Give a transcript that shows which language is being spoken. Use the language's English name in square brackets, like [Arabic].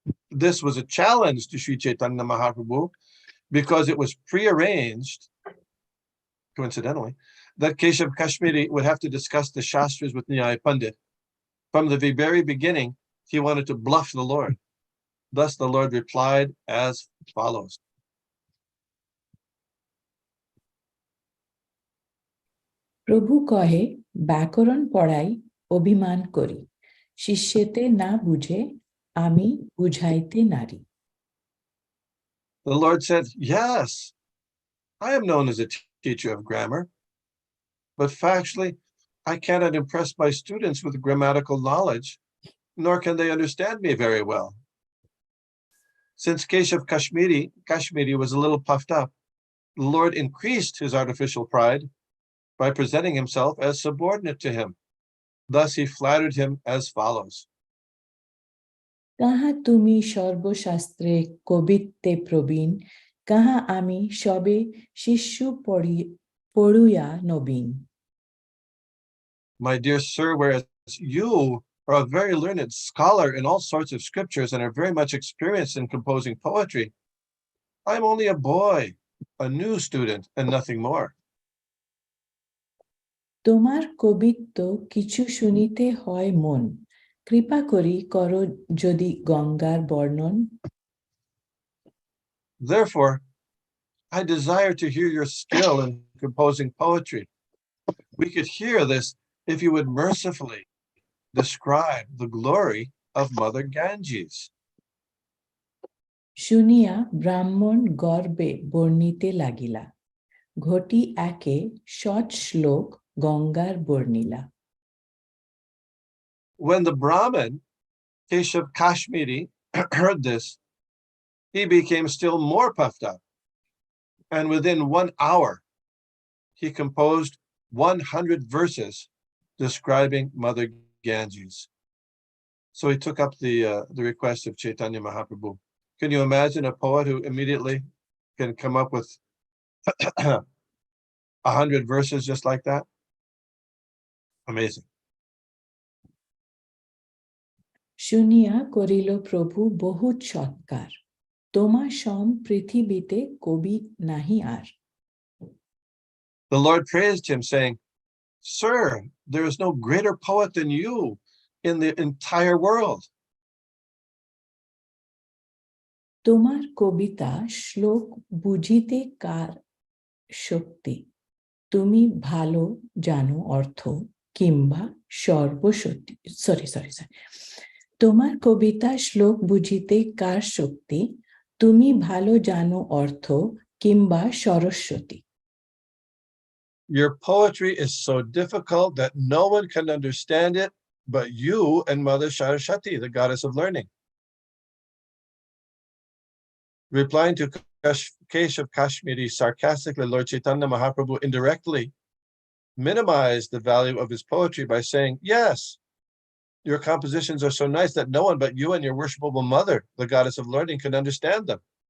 [English] This was a challenge to Sri Chaitanya Mahaprabhu because it was prearranged, coincidentally, that Keshav Kashmiri would have to discuss the Shastras with Nimai Pandit. From the very beginning, he wanted to bluff the Lord. Thus, the Lord replied as follows. [Bangla] প্রভু কহে ব্যাকরণ পড়াই অভিমান করি শিষ্যেতে না বুঝে আমি বুঝাইতে নারী. [English] The Lord said, yes, I am known as a teacher of grammar, but factually, I cannot impress my students with grammatical knowledge, nor can they understand me very well. Since Keshav Kashmiri was a little puffed up, the Lord increased his artificial pride by presenting himself as subordinate to him. Thus he flattered him as follows. [Bangla] কাহা তুমি সর্বশাস্ত্রে কবিত্বে প্রবীণ কাহা আমি সবে শিষ্য পড়ুয়া নবীন. [English] My dear sir, whereas you are a very learned scholar in all sorts of scriptures and are very much experienced in composing poetry, I'm only a boy, a new student, and nothing more. [Bangla] তোমার কবিত্ব কিছু শুনিতে হয় মন কৃপা করি করো যদি গঙ্গার বর্ণন. [English] Therefore, I desire to hear your skill in composing poetry. We could hear this if you would mercifully describe the glory of Mother Ganges. [Bangla] শুনিয়া ব্রাহ্মণ গর্বে বর্ণিতে লাগিলা ঘটি একে সৎ শ্লোক গঙ্গার বর্ণিলা. [English] When the Brahmin, Keshav Kashmiri, heard this, he became still more puffed up. And within 1 hour, he composed 100 verses describing Mother Ganges. So he took up the request of Chaitanya Mahaprabhu. Can you imagine a poet who immediately can come up with 100 verses just like that? Amazing. [Bangla] শুনিয়া করিল প্রভু বহুত সৎকার তোমা সম পৃথিবীতে কবি নাহি আর. [English] The Lord praised him, saying, Sir, there is no greater poet than you in the entire world. [Bangla] তোমার কবিতা শ্লোক বুঝিতে কার শক্তি তুমি ভালো জানো অর্থ কিংবা সর্বসত্যি সরি তোমার কবিতা শ্লোক বুঝিতে কার শক্তি তুমি ভালো জানো অর্থ কিংবা Saraswati. [English] Your poetry is so difficult that no one can understand it but you and Mother Saraswati, the goddess of learning. Replying to Keshav Kashmiri sarcastically, Lord Chaitanya Mahaprabhu indirectly minimized the value of his poetry by saying, yes, your compositions are so nice that no one but you and your worshipable mother, the goddess of learning, can understand them.